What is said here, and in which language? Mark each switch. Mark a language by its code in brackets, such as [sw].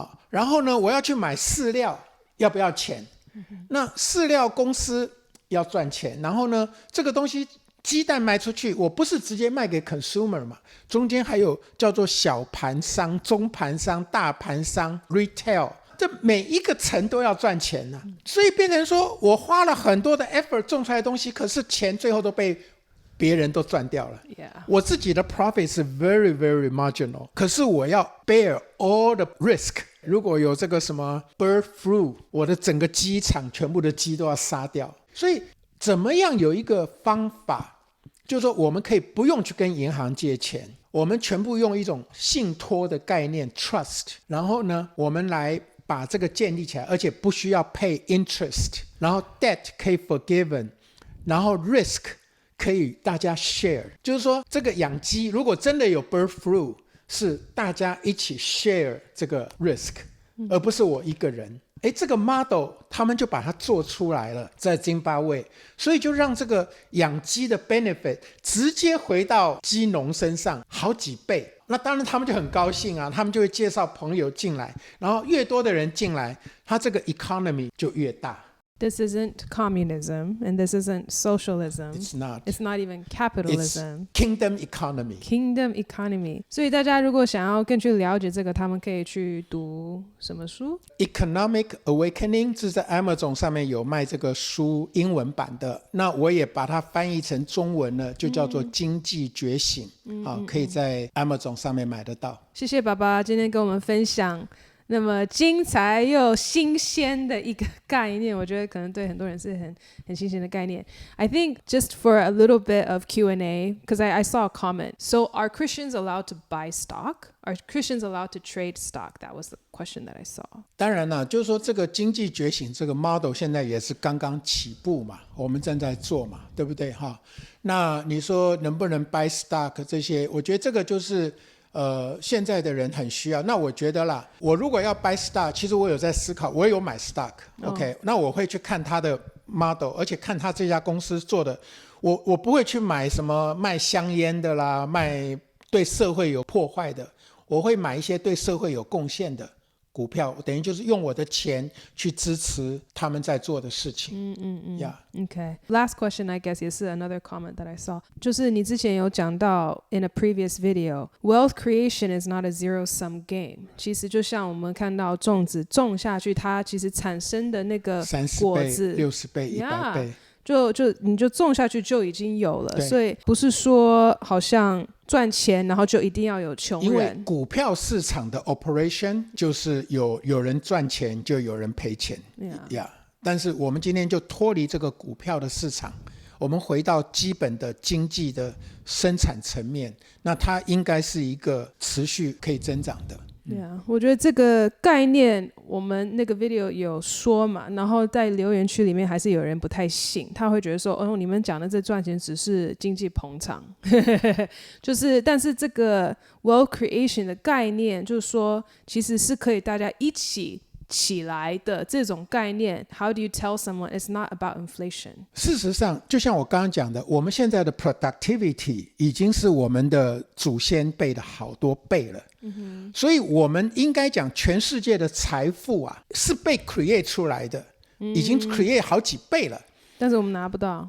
[zh] 然后呢，我要去买饲料，要不要钱？那饲料公司要赚钱，然后呢，这个东西鸡蛋卖出去，我不是直接卖给 consumer 嘛，中间还有叫做小盘商、中盘商、大盘商 retail， 这每一个层都要赚钱啊，所以变成说我花了很多的 effort 种出来的东西，可是钱最后都被别人都赚掉了。我自己的 profit 是 [en] very very marginal， [zh] 可是我要 [en] bear all the risk。 [zh] 如果有这个什么 bird flu， 我的整个鸡场全部的鸡都要杀掉。所以怎么样有一个方法，就是说我们可以不用去跟银行借钱，我们全部用一种信托的概念 trust， 然后呢我们来把这个建立起来，而且不需要 pay interest， 然后 debt 可以 forgiven， 然后 risk 可以大家 share， 就是说这个养鸡如果真的有 bird flu， 是大家一起 share 这个 risk， 而不是我一个人。这个 model 他们就把它做出来了，在津巴威，所以就让这个养鸡的 benefit 直接回到鸡农身上好几倍。那当然他们就很高兴啊，他们就会介绍朋友进来，然后越多的人进来，他这个 economy 就越大。 [en] This isn't communism, and this isn't socialism. It's not. It's not even capitalism. It's kingdom economy. Kingdom economy. [zh] 所以大家如果想要更去了解这个，他们可以去读什么书？ Economic Awakening 是在 Amazon 上面有卖这个书英文版的，那我也把它翻译成中文了，就叫做经济觉醒。可以在 Amazon 上面买得到。谢谢爸爸今天跟我们分享那么精彩又新鲜的一个概念，我觉得可能对很多人是很新鲜的概念。 [en] I think just for a little bit of Q&A, because I saw a comment. So are Christians allowed to buy stock? Are Christians allowed to trade stock? That was the question that I saw. [zh] 当然了，就是说这个经济觉醒这个 model 现在也是刚刚起步嘛，我们正在做嘛，对不对？那你说能不能 buy stock 这些，我觉得这个就是现在的人很需要。那我觉得啦，我如果要 buy stock， 其实我有在思考，我有买 stock，OK，那我会去看他的 model， 而且看他这家公司做的，我不会去买什么卖香烟的啦，卖对社会有破坏的，我会买一些对社会有贡献的股票，等于就是用我的钱去支持他们在做的事情。 [en] Okay. Last question, I guess, [zh] 也是 [en] another comment that I saw. [zh] 就是你之前有讲到 [en] in a previous video, wealth creation is not a zero-sum game. [zh] 其实就像我们看到种子种下去，它其实产生的那个果子 30倍、60倍、100倍。你就种下去就已经有了，所以不是说好像赚钱然后就一定要有穷人。因为股票市场的 operation 就是有人赚钱就有人赔钱，但是我们今天就脱离这个股票的市场，我们回到基本的经济的生产层面，那它应该是一个持续可以增长的。对啊，我觉得这个概念我们那个 video 有说嘛，然后在留言区里面还是有人不太信，他会觉得说你们讲的这赚钱只是经济捧场就是但是这个 wealth creation 的概念就是说其实是可以大家一起来的这种概念。 [en] How do you tell someone it's not about inflation？ [zh] 事实上就像我刚刚讲的，我们现在的 productivity 已经是我们的祖先辈的好多倍了，所以我们应该讲全世界的财富啊是被 create 出来的，已经 create 好几倍了，但是我们拿不到。